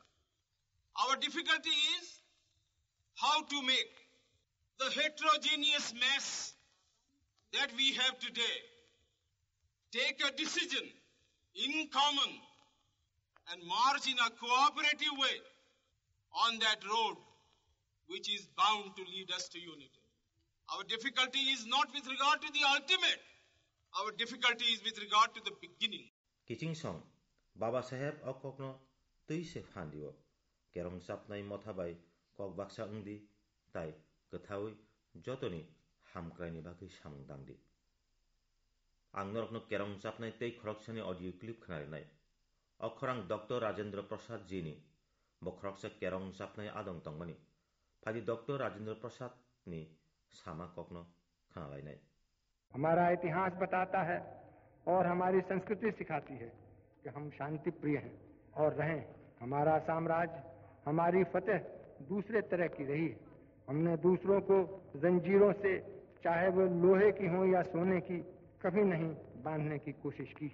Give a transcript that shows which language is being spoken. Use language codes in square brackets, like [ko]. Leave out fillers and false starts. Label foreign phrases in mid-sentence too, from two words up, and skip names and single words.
[en] Our difficulty is how to make the heterogeneous mess that we have today take a decision in common and march in a cooperative way on that road which is bound to lead us to unity. Our difficulty is not with regard to the ultimate. Our difficulty is with regard to the beginning. [trp] Kiching song Baba Saheb okokno tui se phandiwo. Kerong chapnai mothabai kok baksa ungdi tai kathawi jotoni hamkraini bagi samung dangdi. Ang norokno kerong chapnai tei khoroksani [en] audio clip [trp] khanarinai. Okhorang Dr. Rajendra Prasad Jini bo khoroksa kerong chapnai adong tongmani. Phadi Dr. Rajendra Prasad ni sama kokno khanalainai. [hi] हमारा इतिहास बताता है और हमारी संस्कृति सिखाती है कि हम शांति प्रिय हैं और रहें. हमारा साम्राज्य हमारी फतेह दूसरे तरह की रही है. हमने दूसरों को जंजीरों से चाहे वो लोहे की हो या सोने की कभी नहीं बांधने की कोशिश की.